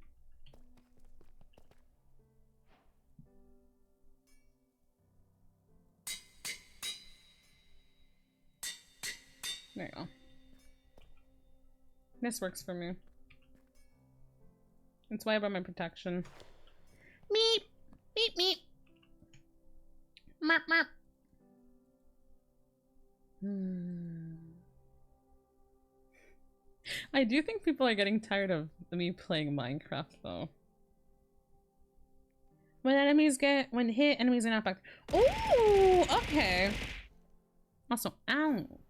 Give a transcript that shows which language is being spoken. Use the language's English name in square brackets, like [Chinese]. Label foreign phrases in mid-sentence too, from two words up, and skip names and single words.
[English] There you go. This works for me. That's why I brought my protection. Meep! Meep meep! Merp merp! I do think people are getting tired of me playing Minecraft though. When hit, enemies are not back. Ooh, okay. Also, ow.